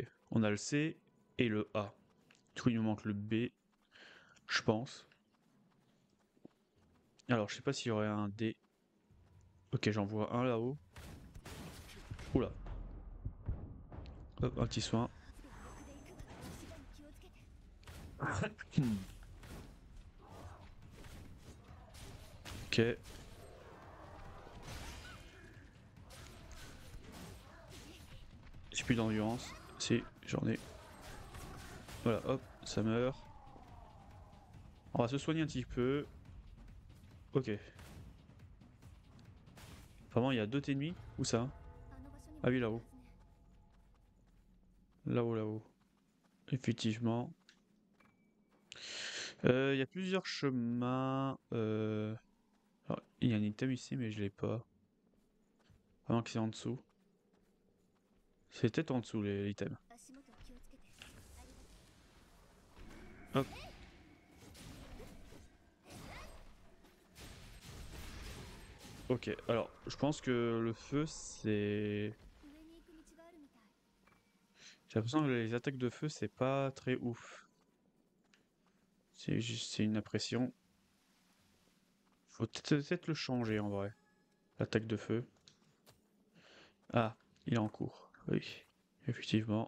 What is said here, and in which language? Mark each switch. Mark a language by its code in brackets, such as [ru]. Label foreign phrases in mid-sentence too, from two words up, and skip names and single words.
[fr] On a le C et le A. Du coup, il nous manque le B, je pense. Alors, je sais pas s'il y aurait un D. Ok, j'en vois un là-haut. Oula. Hop, un petit soin. [ja] 圧で欲で行く。足場に気をつけて。 [fr] Ok. J'ai plus d'endurance. Si, j'en ai. Voilà, hop, ça meurt. On va se soigner un petit peu. Ok. Vraiment, il y a deux ennemis. Où ça? [ja] あの場所に Ah も [fr] oui, [ja] いる [fr] là-haut. [ja] はずね。 [fr] Là-haut, là-haut. Effectivement. Il y a plusieurs chemins. Alors, il y a un item ici, mais je l'ai pas. Vraiment que c'est en dessous. C'est peut-être en dessous, l'item. [ja] 足元気をつけて。ありがとう。 [fr] Hop. Ok, alors, je pense que le feu, c'est... [ja] 上に行く道があるみたい。 [fr] J'ai l'impression que les attaques de feu, c'est pas très ouf. C'est une impression. Faut peut-être le changer, en vrai. L'attaque de feu. Ah, il est en cours. Oui, effectivement.